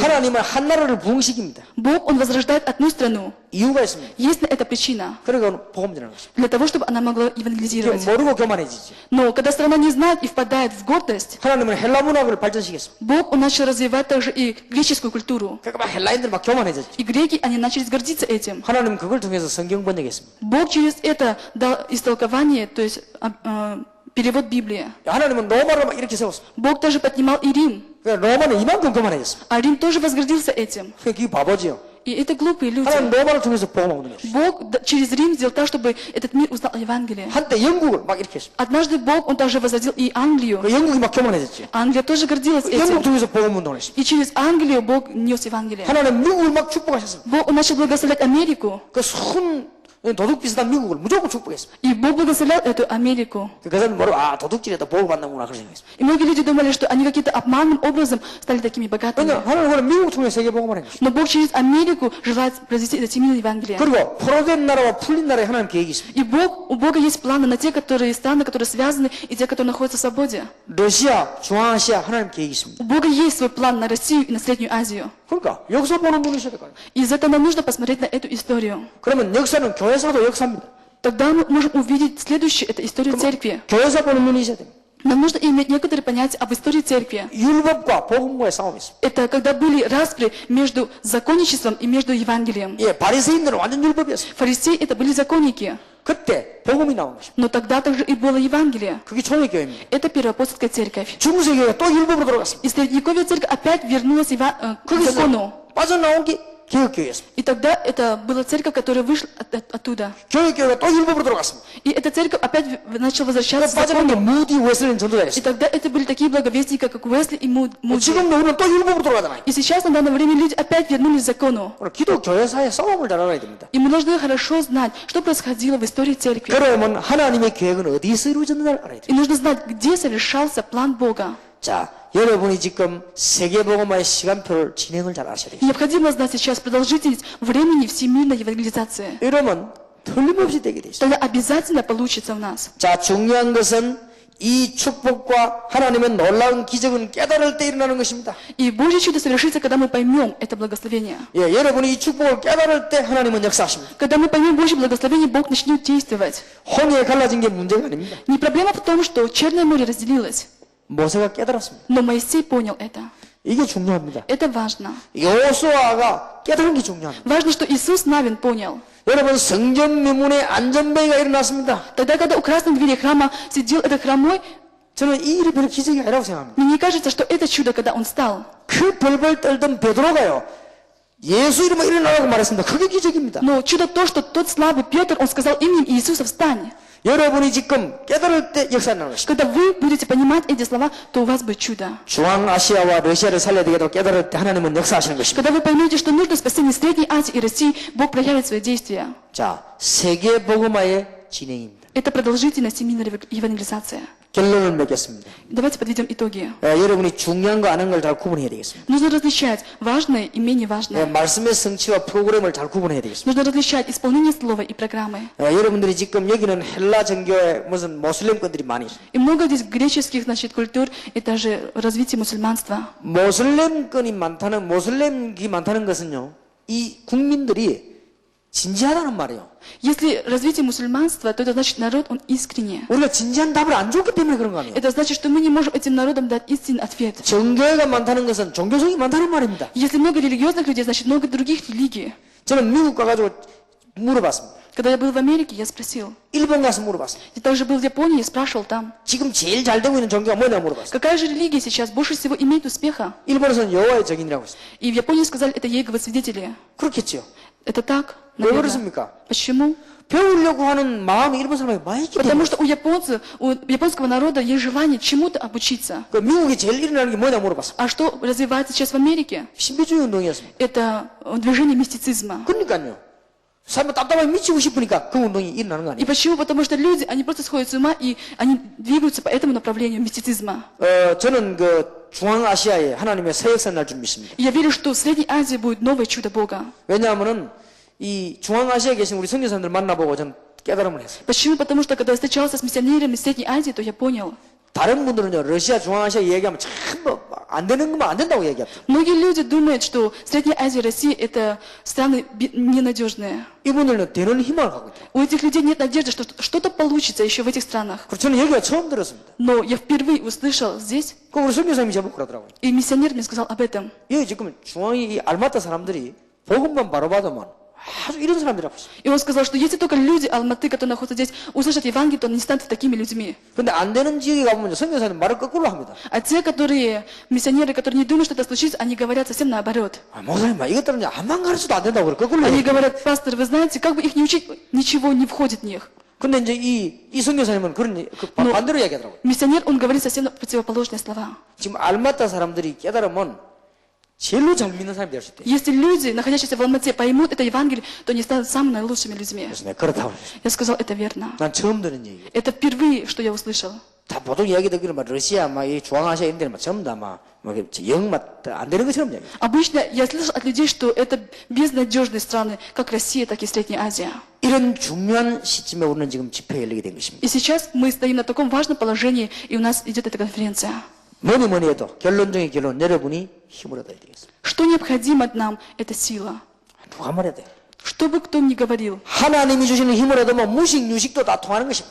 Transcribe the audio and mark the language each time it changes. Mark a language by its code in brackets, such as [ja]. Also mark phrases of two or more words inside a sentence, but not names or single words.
[ko] 하나님은 한 나라를 부흥시킵니다. [ru] Бог, Он возрождает одну страну. [ko] 이유가 있습니다. [ru] Есть на это причина. [ko] 그러니까 복음 전하는 것입니다. [ru] Для того, чтобы она могла [ko] 이게 [ru] евангелизировать. [ko] 모르고 교만해지지. [ru] Но когда страна не знает и впадает в гордость, [ko] 하나님은 헬라 문학을 발전시켰습니다. [ru] Бог, Он начал развивать также и греческую культуру. [ko] 그러니까 막 헬라인들 막 교만해졌죠. [ru] И греки, они начали гордиться этим. [ko] 하나님은 그걸 통해서 성경 번역했습니다. [ru] Бог через это дал истолкование, то есть перевод Библии. [ko] 하나님은 로마를 막 이렇게 세웠습니다. [ru] Бог также поднимал и Рим. [ko] 그러니까 로마는 이만큼 교만해졌습니다. [ru] А Рим тоже возгордился этим. [ko] 그게 바보지요. [ru] И это глупые люди. [ko] 하나님 로마를 통해서 복음을 얻는 [ru] Бог через Рим сделал так, чтобы этот мир узнал о Евангелии. [ko] 한때 영국을 막 이렇게 했습니다. [ru] Однажды Бог, Он также возродил и Англию. [ko] 그 영국이 막 교만해졌죠. [ru] Англия тоже гордилась [ko] 영국 [ru] этим. [ko] 통해서 복음 운동을 했습니다. [ru] И через Англию Бог нес Евангелие. [ko] 하나님 미국을 막 축복하셨습니다. [ru] Бог, Он начал благословлять Америку. [ko] 그 순 도둑 비슷한 미국을 무조건 축복했습니다. [ru] И Бог благословлял эту Америку. [ko] 그것은 뭐로 도둑질에다 복을 받는구나 그런 생각했습니다. [ru] И многие люди думали, что они каким-то обманным образом стали такими богатыми. [ko] 그러니까 하나님은 미국 통해 세계 복음을 한 것입니다. [ru] Но Бог через Америку желает произвести это семейное Евангелие. [ko] 그리고 포로된 나라와 풀린 на라에 하나님 계획이 있습니다. [ru] И у Бога есть планы на те, которые страны, которые связаны, и те, которые находятся в свободе. [ko] 러시아, 중앙아시아 하나님 계획이 있습니다. [ru] У Бога есть свой план на Россию и на Среднюю Азию. [ko] 그러니까 역사 보는 눈이 있어야 될 거예요. [ru] И из этого нам нужно посмотреть на эту историю. [ko] 그러면 역사는 교회사도 역사입니다. [ru] Тогда мы можем увидеть следующее, это история церкви. [ko] 교회사 보는 눈이 있어야 됩니다. [ru] Нам нужно иметь некоторые понятия об истории церкви. [ko] 율법과 복음과의 싸움이 있습니다. [ru] Это когда были распри между законничеством и между Евангелием. [ko] 예, 바리새인들은 완전 율법이었어요. [ru] Фарисеи это были законники. [ko] 그때 복음이 나온 것입니다. [ru] Но тогда также и было Евангелие. [ko] 그게 초대교회입니다. [ru] Это первоапостольская церковь. [ko] 중세교회가 또 율법으로 들어갔습니다. [ru] И Средневековье церковь опять вернулась к закону. [ko] 빠져나온 게 개혁교회였습니다. [ru] И тогда это была церковь, которая вышла оттуда. [ko] 교회교회가 또 율법으로 들어갔습니다. [ru] И эта церковь опять начала возвращаться к [ko] 빠져나온 게 [ru] закону. [ko] 무디 웨슬리는 [ru] И [ko] 전도자였습니다. [ru] тогда это были такие благовестники, как Уэсли и Муди. [ko] 지금도 우리는 또 율법으로 들어가잖아요. [ru] И сейчас на данное время люди опять вернулись к закону. [ko] 오늘 기독교회사의 싸움을 잘 알아야 됩니다. [ru] И мы должны хорошо знать, что происходило в истории церкви. [ko] 그러면 하나님의 계획은 어디서 이루어졌는지 알아야 돼요. [ru] И нужно знать, где совершался план Бога. [ko] 자, 여러분이 지금 세계복음화의 시간표를 진행을 잘 아셔야 되겠습니다. [ru] Необходимо знать сейчас продолжительность времени всемирной евангелизации. [ko] 이러면 틀림없이 되게 돼 있어요. [ru] Тогда обязательно получится у нас. [ko] 자, 중요한 것은 이 축복과 하나님의 놀라운 기적은 깨달을 때 일어나는 것입니다. [ru] И Божье чудо совершится, когда мы поймем это благословение. [ko] 예, 여러분이 이 축복을 깨달을 때 하나님은 역사하십니다. [ru] Когда мы поймем Божье благословение, Бог начнет действовать. [ko] 홍해에 갈라진 게 문제가 아닙니다. [ru] Не проблема в том, что Черное море разделилось, [ko] 모세가 깨달았습니다. [ru] но Моисей понял это. [ko] 이게 중요합니다. [ru] Это важно. [ko] 여호수아가 깨달은 게 중요합니다. [ru] Важно, что Иисус Навин понял. [ko] 여러분 성전 미문에 안전뱅이가 일어났습니다. [ru] Тогда, когда у красной двери храма сидел этот хромой, [ko] 저는 이 일이 별 기적이 아니라고 생각합니다. [ru] мне не кажется, что это чудо, когда он встал. [ko] 그 벌벌 떨던 베드로가요. 예수 이름으로 일어나라고 말했습니다. 그게 기적입니다. [ru] Но чудо то, что тот слабый Петр, он сказал именем Иисуса «Встань». [ko] 여러분이 지금 깨달을 때 역사가 나는 것입니다. [ru] Когда вы будете понимать эти слова, то у вас будет чудо. [ko] 중앙아시아와 러시아를 살려야 되겠다고 깨달을 때 하나님은 역사하시는 것입니다. [ru] Когда вы поймете, что нужно спасение Средней Азии и России, Бог проявит свои действия. [ko] 자, 세계 복음화의 진행입니다. [ru] Это продолжительность семейной евангелизации. [ko] 결론을 맺겠습니다. [ru] Давайте подведем итоги. [ko] 여러분이 중요한 거 아는 걸 잘 구분해야 되겠습니다. [ru] Нужно различать важное и менее [ko] 예, [ru] важное. [ko] 말씀의 성취와 프로그램을 잘 구분해야 되겠습니다. [ru] Нужно различать исполнение слова и программы. [ko] 여러분들이 지금 여기는 헬라 정교의 무슨 모슬렘권들이 많이 있어요. [ru] И много здесь греческих, значит, культур, это же развитие мусульманства. [ko] 모슬렘권이 많다는 것은요, 이 국민들이 진지하다는 말이에요. [ru] Если развитие мусульманства, то это значит народ, он искренне. [ko] 우리가 진지한 답을 안 줬기 때문에 그런 거 아니에요. [ru] Это значит, что мы не можем этим народам дать истинный ответ. [ko] 정교회가 많다는 것은 종교성이 많다는 말입니다. [ru] Если много религиозных людей, значит много других религий. [ko] 저는 미국 가가지고 물어봤습니다. [ru] Когда я был в Америке, я спросил. [ko] 일본 가서 물어봤습니다. [ru] Я также был в Японии и спрашивал там. [ko] 지금 제일 잘 되고 있는 종교가 뭐냐 물어봤어요. [ru] Какая же религия сейчас больше всего имеет успеха? [ko] 일본에서는 여호와의 증인이라고 했어요. [ru] И в Японии сказали, это Иеговы свидетели. [ko] 그렇겠지요. [ru] Это так? [ko] 왜 [ru] Наверное. [ko] 그렇습니까? [ru] Почему? [ko] 배우려고 하는 마음이 일본 사람에게 많이 있기 때문에. [ru] Потому что у японского народа есть желание чему-то обучиться. [ko] 그 미국이 제일 일어나는 게 뭐냐 물어봤어요. [ru] А что развивается сейчас в Америке? [ko] 신비주의 운동이었습니다. [ru] Это движение мистицизма. [ko] 그러니까요. 사람이 답답하게 미치고 싶으니까 그 운동이 일어나는 거 [ru] И [ko] 아니에요. [ru] почему? Потому что люди, они просто сходят с ума, и они двигаются по этому направлению мистицизма. [ko] 저는 그 중앙아시아에 하나님의 새 역사 날 줄 믿습니다. [ru] И я верю, что в Средней Азии будет новое чудо Бога. [ko] 왜냐하면은 이 중앙아시아에 계신 우리 선교사님들 만나보고 저는 깨달음을 했어요. [ru] Почему? Потому что когда я встречался с миссионерами Средней Азии, то я понял. [ko] 다른 분들은요, 러시아, 중앙아시아 얘기하면 전부 안 되는 것만 안 된다고 얘기합니다. [ru] Многие люди думают, что Средняя Азия и Россия – это страны ненадежные. [ko] 이분들은 되는 희망을 갖고 있다. [ru] У этих людей нет надежды, что что-то получится еще в этих странах. [ko] 그래서 저는 여기가 처음 들었습니다. [ru] Но я впервые услышал здесь, [ko] 그 우리 선교사님이 제보고 그러더라고요. [ru] и миссионер мне сказал об этом. [ko] 여기 지금 중앙이 이 알마타 사람들이 복음만 바로 받으면 아주 이런 사람들이라고 했어요. [ru] И он сказал, что если только люди Алматы, которые находятся здесь, услышат Евангелие, то они станут такими людьми. [ko] 근데 안 되는 지역에 가보면 선교사님 말을 거꾸로 합니다. [ru] А те, которые, миссионеры, которые не думают, что это случится, они говорят совсем наоборот. [ko] 목사님, 이것들은 암만 가르쳐도 안 된다고 그래. 거꾸로 [ru] Они [ko] 얘기해요. [ru] говорят, пастор, вы знаете, как бы их не учить, ничего не входит в них. [ko] 근데 이제 이 선교사님은 반대로 얘기하더라고요. [ru] Миссионер, он говорит совсем противоположные слова. [ko] 지금 알마타 사람들이 깨달으면 제일로 잘 믿는 사람이 될 수 있대요. [ru] Если люди, находящиеся в Алмате, поймут это Евангелие, то они станут самыми наилучшими людьми. [ko] 그래서 내가 그렇다고 했어요. [ru] Я сказал, это верно. [ko] 난 처음 듣는 얘기. [ru] Это впервые, что я услышал. [ko] 다 보통 이야기 듣기는 막 러시아, 이 중앙아시아 이런 데는 막 전부 다영안 되는 것처럼 얘기해요. [ru] Обычно я слышал от людей, что это безнадежные страны, как Россия, так и Средняя Азия. [ko] 이런 중요한 시점에 우리는 지금 집회에 열리게 된 것입니다. [ru] И сейчас мы стоим на таком важном положении, и у нас идет эта конференция. [ko] 뭐니 해도 결론 중의 결론, 여러분이 힘을 얻어야 되겠습니다. [ru] Что необходимо нам, это сила. [ko] 누가 말해야 돼요? [ru] Что бы кто ни говорил. [ko] 하나님이 주시는 힘을 얻으면 무식, 유식도 다 통하는 것입니다.